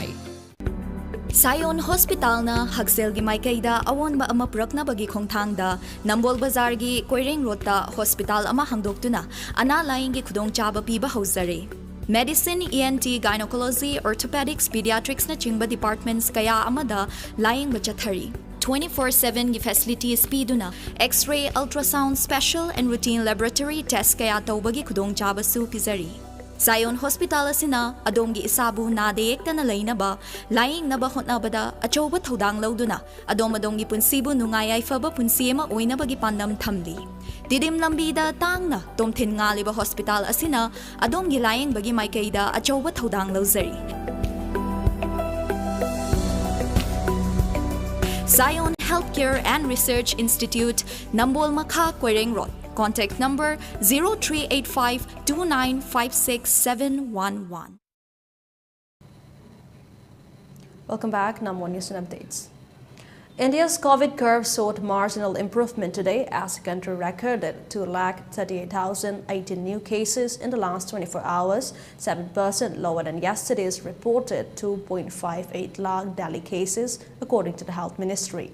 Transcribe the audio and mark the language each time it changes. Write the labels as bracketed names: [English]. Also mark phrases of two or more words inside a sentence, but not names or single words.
[Manipuri] Sayon Hospital na Hagsel gi Maikaida awon ba ama purakna bagi khongthangda Nambol Bazar gi Koireng Road ta hospital ama hangdoktuna ana laing gi khudong chaba piba hauzare [English] Medicine, ENT, Gynecology, Orthopedics, Pediatrics [Manipuri] na chingba departments kaya amada laing bachathari 24/7 gi facilities piduna X-ray, [English] ultrasound, special and routine laboratory test [Manipuri] kaya tawbagi khudong chaba su pizari Sayon Hospital asina adomgi isabu nadeyekta na lainaba laing naba hotnabada achoba thodang lauduna adongi punsibu nungayay faba punsiyema oinabagi pandam thamli Didim lambida tangna tomthin ngaliba hospital asina adomgi laing bagi maikaida achoba thodang lauzari Sayon Healthcare and Research Institute Nambol Makha Koireng Road Contact number 0385-2956-711. [English] Welcome back. Now more news and updates. India's COVID curve showed marginal improvement today as the country recorded 238,018 new cases in the last 24 hours, 7% lower than yesterday's reported 2.58 lakh daily cases, according to the Health Ministry.